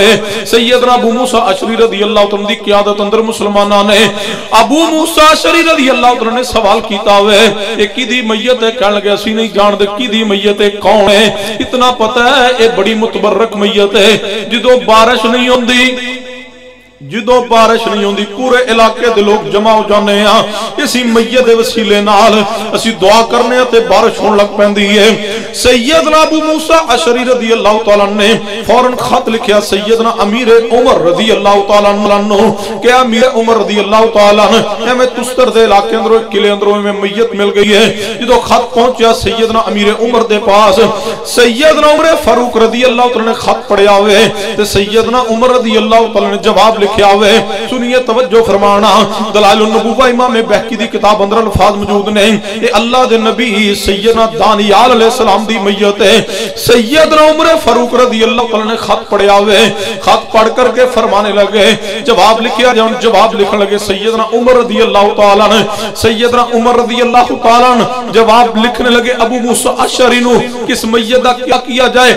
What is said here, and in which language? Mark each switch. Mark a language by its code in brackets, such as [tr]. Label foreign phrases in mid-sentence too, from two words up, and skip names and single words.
[pa] سیدنا ابو موسیٰ اشعری رضی اللہ تعالیٰ دی قیادت اندر مسلمانہ نے ابو موسیٰ اشعری رضی اللہ تعالیٰ نے سوال کیتا ہوئے ایک کی دی میت ہے؟ کہنے لگے اسی نہیں جان دے کی دی میت ہے، کون ہے؟ اتنا پتہ ہے اے بڑی متبرک میت ہے، جدو بارش نہیں ہوندی پورے علاقے دے لوگ جمع ہو جانے ہیں، اسی میت دے وسیلے نال اسی دعا کرنے ہیں تے بارش ہون لگ پیندی ہے۔ سیدنا ابو موسیٰ اشعری رضی اللہ تعالیٰ نے فوراً خط لکھیا سیدنا امیر عمر رضی اللہ تعالیٰ عنہ کہ امیر عمر رضی اللہ تعالیٰ عنہ میں تستر دے علاقے اندر قلعے اندر میں میت مل گئی ہے۔ جدو خط پہنچیا سیدنا امیر عمر دے پاس، سیدنا عمر فاروق رضی اللہ تعالیٰ نے خط پڑھیا ہوئے تے سیدنا عمر رضی اللہ تعالیٰ نے جواب لکھیا ہوئے۔ سنیے توجہ فرمانا، دلائل النبوہ امام بہقی دی کتاب اندر الفاظ موجود نے، یہ اللہ دے نبی سیدنا دانیال علیہ السلام دی میت ہے۔ سیدنا عمر فاروق رضی اللہ تعالیٰ نے خط پڑھیا ہوئے، خط پڑھ کر کے فرمانے لگے، جواب لکھیا جان، جواب لکھنے لگے سیدنا عمر رضی اللہ تعالیٰ نے، سیدنا عمر رضی اللہ تعالیٰ نے جواب لکھنے لگے ابو موسیٰ اشعری نو کس میت دا کیا جائے؟